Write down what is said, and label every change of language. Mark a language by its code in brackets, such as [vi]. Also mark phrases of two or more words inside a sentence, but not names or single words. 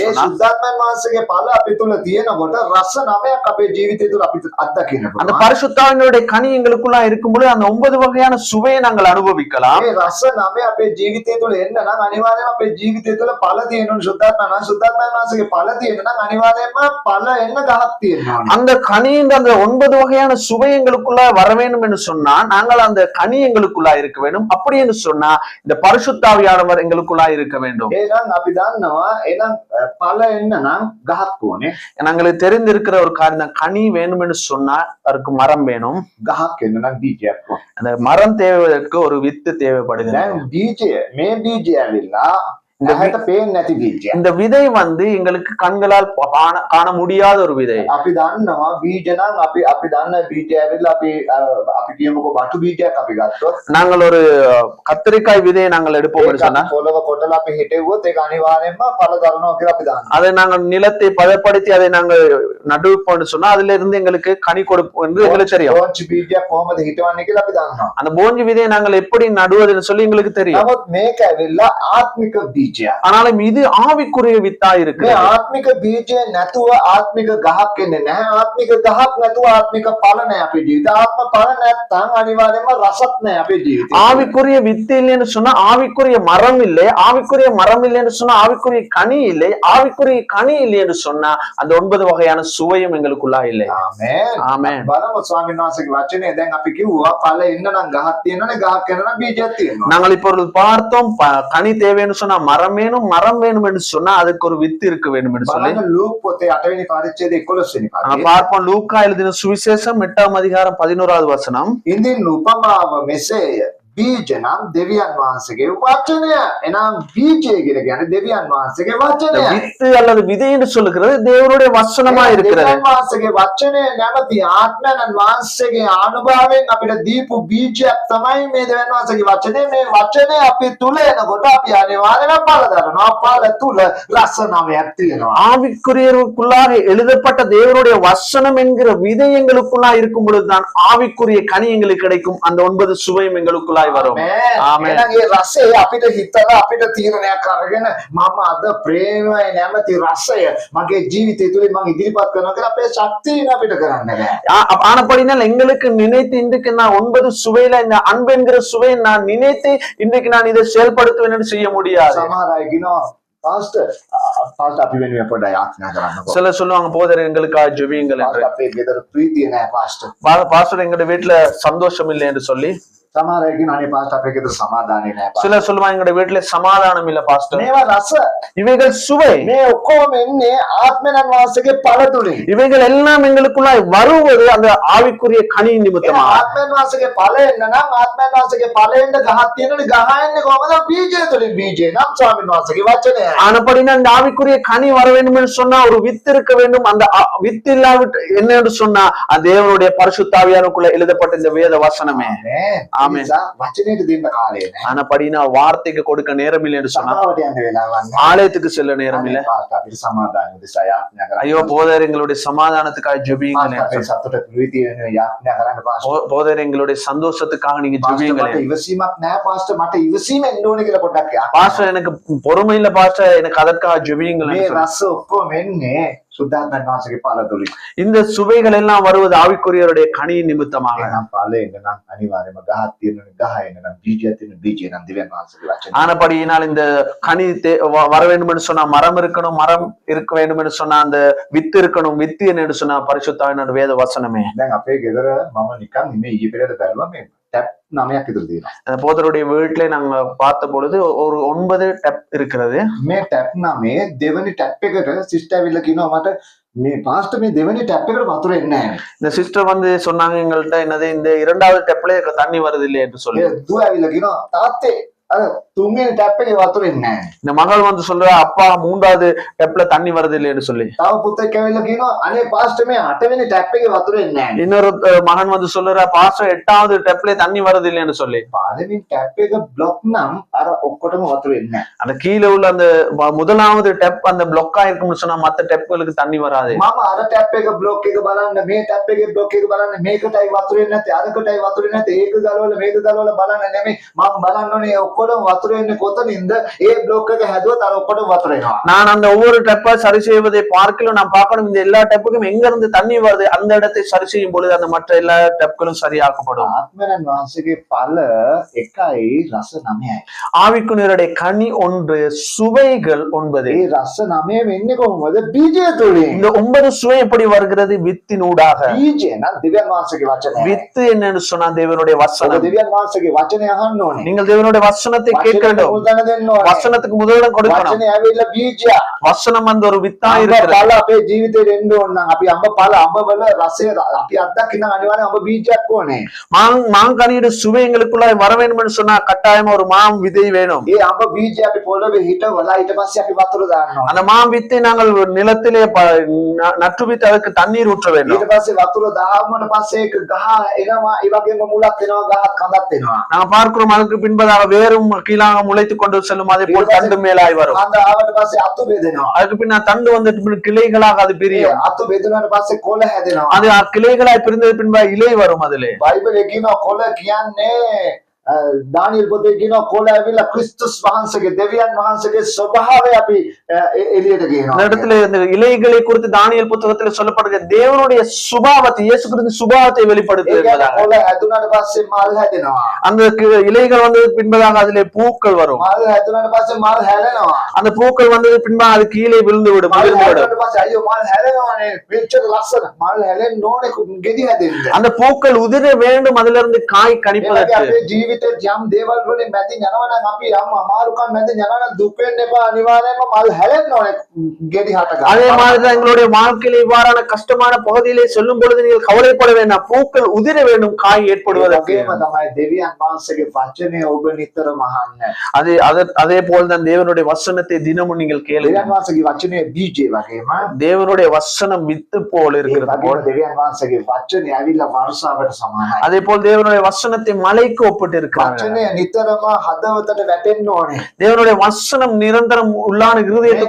[si] මේ [ta] சொன்னால், [si] සුද්ධාත්මයන් වහන්සේගේ ඵල අපේ තුල තියෙනකොට රස 9ක් අපේ ජීවිතය තුල අපි අත්දකින්න [ta] அந்த [si] පුළුවන්. [ta] பரிசுத்தாவியனுடைய கனி எங்களுக்குள்ளாய் இருக்கும் பொழுது அந்த 9 வகையான சுவையை நாங்கள் அனுபவிக்கலாம். [si] මේ රස 9 අපේ ජීවිතය තුළ එන්න නම් අනිවාර්යයෙන්ම අපේ ජීවිතය තුළ ඵල තියෙනවා. සුද්ධාත්මයන් වහන්සේගේ ඵල තියෙන්න නම් අනිවාර්යයෙන්ම ඵල එන්න ගහක් තියෙනවා. [ta] அந்த கனியின் அந்த 9 வகையான சுவை எங்களுக்குள்ளாய் வர வேண்டும் என்று சொன்னா, நாங்கள் அந்த கனி எங்களுக்குள்ளாய் இருக்க வேண்டும். அப்படி என்று சொன்னா இந்த பரிசுத்தாவியானவர் எங்களுக்குள்ளாய் இருக்க வேண்டும். [si] එහෙනම් අපි දන්නවා එහෙනම් ඵල එන්න නම් ගහක් ඕනේ. [ta] நாங்களுக்கு தெரிந்திருக்கிற ஒரு காரியம், கனி வேணும் என்று சொன்னா அதுக்கு மரம் வேணும். [si] ගහක් එන්න නම් බීජයක් ඕනේ. [ta] அந்த மரம் தேவைதற்கு ஒரு வித்து தேவைப்படுகிறது. [si] දැන් බීජය මේ බීජය ඇවිල්ලා ඇහැට පේන්නේ නැති බීජයක්. [ta] இந்த விதை எங்களுக்கு கண்களால் காண முடியாத ஒரு விதை. [si] අපි දන්නවා බීජ නම් අපි දන්න බීජය ඇවිල්ලා අපි කියමුකෝ බටු බීජයක් අපි ගත්තොත් [ta] நாங்கள் ஒரு கத்திரிக்காய் விதையை நாங்கள் எடுப்போம் என்று சொன்னா, [si] පොළව කොටලා අපි හිටෙව්වොත් ඒක අනිවාර්යෙන්ම ඵල දරනවා කියලා අපි දන්නවා. [ta] அதை நாங்கள் நிலத்தை பதப்படுத்தி அதை நாங்கள் நடுவோம் சொன்னா அதுல இருந்து எங்களுக்கு கனி கொடுப்போம் என்று எங்களுக்கு தெரியும். [si] බෝංචි බීජයක් කොහොමද හිටවන්නේ කියලා අපි දන්නවා. [ta] அந்த போஞ்சி விதையை நாங்கள் எப்படி நடுவதுன்னு சொல்லி எங்களுக்கு தெரியும். [si] නමුත් මේක ඇවිල්ලා ආත්මික බීජයක්. බීජයක්. [ta] ஆனாலும் இது ஆவிக்குரிய வித்தா [si] මේ [ta] இருக்கு. [si] ආත්මික බීජය නැතුව ආත්මික ගහක් එන්නේ නැහැ. ආත්මික ගහක් නැතුව ආත්මික ඵල නැහැ අපේ ජීවිතේ. ආත්ම ඵල නැත්නම් අනිවාර්යයෙන්ම රසත් නැහැ අපේ ජීවිතේ. [ta] ஆவிக்குரிய வித்து இல்லைன்னு சொன்னா ஆவிக்குரிய மரம் இல்லை, ஆவிக்குரிய மரம் இல்லைன்னு சொன்னா ஆவிக்குரிய கனி இல்லை, ஆவிக்குரிய கனி இல்லைன்னு சொன்னா அந்த 9 வகையான சுவையும் எங்களுக்குள்ளா இல்லை. [si] ආමේන්. [ta] ஆமென். [si] බලමු ස්වාමීන් වහන්සේගේ වචනේ. දැන් අපි කිව්වා ඵල එන්න නම් ගහක් තියෙනවනේ, ගහක් එන්න නම් බීජයක් තියෙනවා. [ta] நாங்கள் இப்பொழுது பார்த்தோம் கனி தேவைன்னு சொன்னா மரம் வேணும், மரம் வேணும் என்று சொன்னா அதுக்கு ஒரு வித்து இருக்க வேண்டும் என்று சொல்லி [si] බලන්න ලූක් පොතේ 8 වෙනි පරිච්ඡේදය 11 වෙනි [ta] நாங்க [si] පදේ. [ta] பார்ப்போம். லூக்கா எழுதின சுவிசேஷம் 8ஆம் அதிகாரம் 11வது வசனம். [si] ඉන්දින් උපමාව මෙසේය. බීජ නම් දෙවියන් වහන්සේගේ වචනය. එනම් බීජය කියලා කියන්නේ දෙවියන් වහන්සේගේ [ta] இந்த [si] වචනය. [ta] வித்து அல்லது விதை என்று சொல்லுகிறது தேவனுடைய வசனமா இருக்கிறது. [si] දෙවියන් වහන්සේගේ වචනය නැමැති ආත්මයන් වහන්සේගේ අනුභවයෙන් අපිට දීපු බීජයක් තමයි මේ දෙවියන් වහන්සේගේ වචනේ. මේ වචනේ අපි තුල එනකොට අපි අනිවාර්යයෙන්ම ඵල දරනවා. ඵල තුල රස නමයක් තියෙනවා. [ta] ஆவிக்குரியவர்களுக்குள்ளாக எழுதப்பட்ட தேவனுடைய வசனம் என்கிற விதை எங்களுக்குள்ளா இருக்கும் பொழுதுதான் ஆவிக்குரிய கனி எங்களுக்கு கிடைக்கும். அந்த 9 சுவையும் எங்களுக்குள்ளாய் வரும். ஆமென். [si] එහෙනම් ඒ රසය අපිට හිතලා අපිට තීරණයක් අරගෙන මම අද ප්‍රේමය නැමැති රසය මගේ ජීවිතය තුලින් මම ඉදිරිපත් කරනවා කියලා අපේ ශක්තියෙන් අපිට කරන්න බෑ. [ta] ஆனப்படினால் எங்களுக்கு நினைத்து இன்றைக்கு நான் 9 சுவையில இந்த அன்பு என்கிற சுவையை நான் நினைத்து இன்றைக்கு நான் இதை செயல்படுத்துவேன் என்று செய்ய முடியாது. [si] සමහර අය කියනවා පාස්ටර් අපි වෙනුවෙන් පොඩ්ඩක් යාඥා කරන්නකෝ. [ta] சில சொல்லுவாங்க போதர் எங்களுக்காக ஜெபியுங்கள் என்று. [si] අපේ ගෙදර ප්‍රීතිය නැහැ පාස්ටර්. [ta] பாஸ்டர் எங்க வீட்டுல சந்தோஷம் இல்லை என்று சொல்லி [si] සමහර අය කියනවා අනේ පාස්ටර් අපේ ගෙදර සමාදානෙ නැහැ පාස්ටර්. [ta] சிலர் சொல்லுவாங்க எங்க வீட்டுல சமாதானம் இல்ல பாஸ்டர். [si] මේවා රස. [ta] இவைகள் சுவை. [si] මේ ඔක්කොම එන්නේ ආත්මයන් වහන්සේගේ ඵල තුලින්. [ta] இவைகள் எல்லாம் எங்களுக்குள்ளாய் வருவது அந்த ஆவிக்குரிய கனி நிமித்தமா. [si] ආත්මයන් වහන්සේගේ ඵල එන්න නම් ආත්මයන් වහන්සේගේ ඵල එන්න ගහක් තියෙනනේ. ගහ එන්නේ කොහමද? බීජය තුලින්. බීජය නම් ස්වාමීන් වහන්සේගේ වචනය. [ta] ஆனப்படினா இந்த ஆவிக்குரிய கனி வர வேண்டும் என்று சொன்னா ஒரு வித்து இருக்க வேண்டும். அந்த வித்து இல்லாவிட்டு என்ன என்று சொன்னா அந்த தேவனுடைய பரிசுத்த ஆவியானுக்குள்ள எழுதப்பட்ட இந்த வேத வசனமே. ஆமென். [si] වචනයට දෙන්න කාලය නැහැ. [ta] ஆனப்படினா வார்த்தைக்கு கொடுக்க நேரம் இல்லை என்று சொன்னா [si] සභාවට යන්න වෙලාවක් නැහැ. [ta] ஆலயத்துக்கு செல்ல நேரம் இல்லை. [si] පාස්ටර් අපිට සමාදානෙ උදෙසා යාඥා කරන්න. [ta] ஐயோ போதர் எங்களுடைய சமாதானத்துக்காக ஜெபியுங்கள். [si] අපේ සතුට ප්‍රීතිය වෙනුවෙන් යාඥා කරන්න පාස්ටර්. [ta] போதர் எங்களுடைய சந்தோஷத்துக்காக நீங்க ஜெபியுங்கள். [si] මට ඉවසීමක් නැහැ පාස්ටර්. මට ඉවසීම එන්න ඕනේ කියලා පොඩ්ඩක් යාඥා. [ta] பாஸ்டர் எனக்கு பொறுமை இல்ல பாஸ்டர், எனக்கு அதற்காக ஜெபியுங்கள். [si] මේ රස ඔක්කොම එන්නේ සුද්ධාත්මයන් වහන්සේගේ ඵල තුලින්. [ta] இந்த சுவைகள் எல்லாம் வருவது ஆவிக்குரியவருடைய கனி நிமித்தமாக. [si] එහෙනම් ඵල එන්න නම් අනිවාර්යයෙන්ම ගහක් තියෙනනේ. ගහ එන්න නම් බීජයක් තියෙන බීජය නම් දෙවියන් වහන්සේගේ වචනය. [ta] ஆனபடியினால் இந்த கனி வர வேண்டும் என்று சொன்னா மரம் இருக்கணும், மரம் இருக்க வேண்டும் என்று சொன்னா அந்த வித்து இருக்கணும், வித்து என்று சொன்னா பரிசுத்தாவின் வேத வசனமே. [si] දැන් අපේ ගෙදර මම නිකන් මේ ඊයේ පෙරේද බැලුවා මේ ටැප් 9ක් විතර තියෙනවා. [ta] அந்த போதருடைய வீட்டிலே நாங்க பார்த்த பொழுது ஒரு 9 டப் இருக்கிறது. [si] මේ ටැප් 9 දෙවෙනි ටැප් එකට සිස්ටර් ඇවිල්ලා කියනවා මට මේ පාස්ටර් මේ දෙවෙනි ටැප් එකට වතුර එන්නේ නැහැ. [ta] இந்த சிஸ்டர் வந்து சொன்னாங்க எங்கள்கிட்ட என்னது இந்த 2வது டப்ல தண்ணி வருது இல்லையா என்று சொல்லி. [si] ඒ දුව ඇවිල්ලා කියනවා තාත්තේ අර තුන්වෙනි ටැප් එකේ වතුර එන්නේ නැහැ. [ta] இந்த மகள் வந்து சொல்றா அப்பா 3வது டப்ல தண்ணி வருது இல்லைன்னு சொல்லி. [si] තව පුතෙක් ඇවිල්ලා කියනවා අනේ පාස්ටර් මේ 8වෙනි ටැප් එකේ වතුර එන්නේ නැහැ. [ta] இன்னொரு மகன் வந்து சொல்றா பாஸ்டர் 8வது டப்ல தண்ணி வருது இல்லைன்னு சொல்லி. [si] පළවෙනි ටැප් එක බ්ලොක් නම් අර ඔක්කොටම වතුර එන්නේ නැහැ. [ta] அந்த கீழே உள்ள அந்த முதலாவது டெப் அந்த பிளாக்கா இருக்கும்னு சொன்னா மத்த டெப்களுக்கு தண்ணி வராது. [si] මම අර ටැප් එක බ්ලොක් එක බලන්න මේ ටැප් එකේ බ්ලොක් එක බලන්න මේකටයි වතුර එන්නේ නැත්තේ අරකටයි වතුර එන්නේ නැත්තේ ඒක ගලවලා මේක ගලවලා බලන්න නෙමෙයි මම බලන්න ඕනේ ඔක්කොටම වතුර එන්නේ කොතනින්ද ඒ බ්ලොක් එක හැදුවත් අර ඔක්කොටම වතුර එනවා. [ta] நான் அந்த ஒவ்வொரு டெப்பா சரி செய்வதை பார்க்கல நான் பார்க்கணும் இந்த எல்லா டெப்புக்கும் எங்க இருந்து தண்ணி வருது அந்த இடத்தை சரி செய்யும் பொழுது அந்த மற்ற எல்லா டெப்களும் சரியாக்கப்படும். [si] ආත්මයන් වහන්සේගේ ඵල එකයි රස 9යි. [ta] ஆவிக்குரியருடைய கனி 1, சுவைகள் 9. [si] ඒ රස 9 වෙන්නේ කොහොමද? බීජය තුලින්. [ta] இந்த 9 சுவை எப்படி வருகிறது? வித்தினூடாக. [si] බීජය නම් දෙවියන් වහන්සේගේ වචනය. [ta] வித்து என்னன்னு சொன்னா தேவனுடைய வசனம். [si] දෙවියන් වහන්සේගේ වචනය අහන්න ඕනේ. [ta] நீங்கள் தேவனுடைய வசனத்தை கேட்க வேண்டும். [si] මුල්තන දෙන්න ඕනේ. [ta] வசனத்துக்கு முதலிடம் கொடுக்கணும். [si] වචනේ ඇවිල්ලා බීජය. [ta] வசனம் வந்து ஒரு வித்தா [si] අම්බ [ta] இருக்கிறது. [si] ඵල අපේ ජීවිතේට එන්න ඕන නම් අපි අම්බ ඵල අම්බ වල රසය අපි අත්දකින්න අනිවාර්යෙන් අම්බ බීජයක් ඕනේ. [ta] மாங்கனியோட சுவை எங்களுக்குள்ள வர வேண்டும் என்று சொன்னா கட்டாயமா ஒரு மாம் விதை வேணும். [si] ඒ අම්බ බීජය අපි පොළවේ හිටවලා ඊට පස්සේ අපි වතුර දානවා. [ta] அந்த மாம் வித்தை நாங்கள் நிலத்திலே நட்டுவித்து அதுக்கு தண்ணீர் ஊற்ற வேண்டும். [si] ඊට පස්සේ වතුර දාවමන පස්සේ ඒක ගහ එනවා. ඒ වගේම මුලක් එනවා, ගහක් කඳක් එනවා. [ta] நாங்க பார்க்கிறோம் அதுக்கு பின்பதாக வேரும் கீழாக முளைத்து கொண்டு செல்லும். அதே போல் தண்டு மேலாய் வரும். [si] කඳ ආවට පස්සේ අතු බෙදෙනවා. [ta] அதுக்கு பின்ன தண்டு வந்துட்டு கிளைகளாக அது பிரியும். [si] අතු බෙදුනාට පස්සේ කොළ හැදෙනවා. [ta] அது கிளைகளாய் பிரிந்தது பின்பு இலை வரும். அதிலே [si] බයිබලයේ කියනවා කොළ කියන්නේ දානියෙල් පොතේ කියනවා කොළ ඇවිල්ලා ක්‍රිස්තුස් වහන්සේගේ දෙවියන් වහන්සේගේ ස්වභාවය අපි එළියට [ta] இந்த [si] ගේනවා. [ta] இடத்துல இந்த இலைகளை குறித்து தானியேல் புத்தகத்துல சொல்லப்படுகிற தேவனுடைய சுபாவத்தை இயேசு கிறிஸ்து சுபாவத்தை [si] ඒ [ta] வெளிப்படுத்துகிறது [si] කියන්නේ කොළ හැදුනට පස්සේ මල් හැදෙනවා. [ta] அந்த இலைகள் வந்தது பின்பதாக அதிலே பூக்கள் வரும் [si] මල් හැදුනට පස්සේ මල් හැලෙනවා. [ta] அந்த பூக்கள் வந்தது பின்பாக அது கீழே விழுந்து விடும் [si] මල් [ta] விழுந்து விடும் [si] හැදුනට පස්සේ අයියෝ මල් හැලෙනවානේ මෙච්චර ලස්සන මල් හැලෙන්න ඕනේ ගෙඩි හැදෙන්න. [ta] அந்த பூக்கள் உதிர வேண்டும் அதிலிருந்து காய் [si] මේ වගේ [ta] கணிப்பதற்கு [si] අපේ ජීවිතේ යම් දේවල් වලින් මැදින් යනවා නම් අපි යම් අමාරුකම් මැදින් යනවා නම් දුක් වෙන්න එපා. අනිවාර්යයෙන්ම මල් හැලෙන්න ඕනේ ගෙඩි හට ගන්න. [ta] அதே மாதிரிதான் எங்களுடைய வாழ்க்கையில இவ்வாறான கஷ்டமான பகுதியிலே சொல்லும் பொழுது நீங்கள் கவலைப்பட வேண்டாம் பூக்கள் உதிர வேண்டும் காய் [si] ඒ [ta] ஏற்படுவதற்கு [si] වගේම තමයි දෙවියන් වහන්සේගේ වචනය ඔබ නිතරම අහන්න. [ta] அதே போல்தான் தேவனுடைய வசனத்தை தினமும் நீங்கள் கேளுங்க [si] දෙවියන් වහන්සේගේ වචනය බීජේ වගේම [ta] தேவனுடைய வசனம் வித்து போல் [si] ඒ [ta] இருக்கிறது [si] වගේම [ta] போல் [si] දෙවියන් වහන්සේගේ වචනය ඇවිල්ලා වර්ෂාවට සමානයි. [ta] அதே போல் தேவனுடைய வசனத்தை மலைக்கு ஒப்பிட்டு இருக்கிறாங்க [si] වචනය නිතරම හදවතට වැටෙන්න ඕනේ. [ta] தேவனுடைய வசனம் நிரந்தரம் உள்ளான இருதயத்துக்கு